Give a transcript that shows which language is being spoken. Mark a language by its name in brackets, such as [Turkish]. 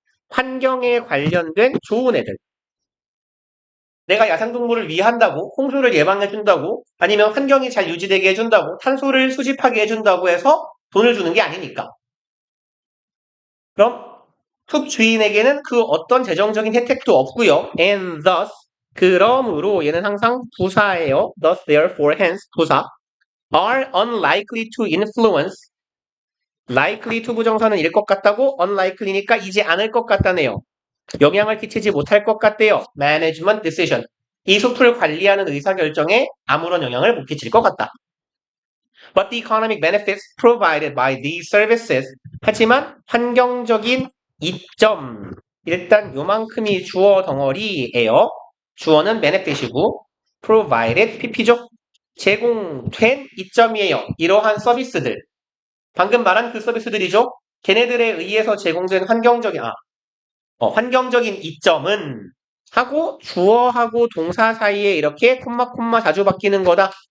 [Korean] 환경에 관련된 좋은 애들. 내가 야생동물을 위한다고, 홍수를 예방해준다고, 아니면 환경이 잘 유지되게 해준다고, 탄소를 수집하게 해준다고 해서 돈을 주는 게 아니니까. 그럼 숲 주인에게는 그 어떤 재정적인 혜택도 없고요. [English] And thus, [Korean] 그러므로 얘는 항상 부사예요. [English] Thus, therefore, hence, [Korean] 부사. [English] Are unlikely to influence. [Korean] likely to 부정사는 일 것 같다고, unlikely니까 이지 않을 것 같다네요. 영향을 끼치지 못할 것 같대요. [English] Management decision. [Korean] 이 숲을 관리하는 의사결정에 아무런 영향을 못 끼칠 것 같다. [English] But the economic benefits provided by these services. [Korean] 하지만 환경적인 이점. 일단 요만큼이 주어 덩어리예요. 주어는 benefit이고 provided pp죠. 제공된 이점이에요. 이러한 서비스들. 방금 말한 그 서비스들이죠. 걔네들에 의해서 제공된 환경적인 이점은 하고 주어하고 동사 사이에 이렇게 콤마 자주 바뀌는 거다.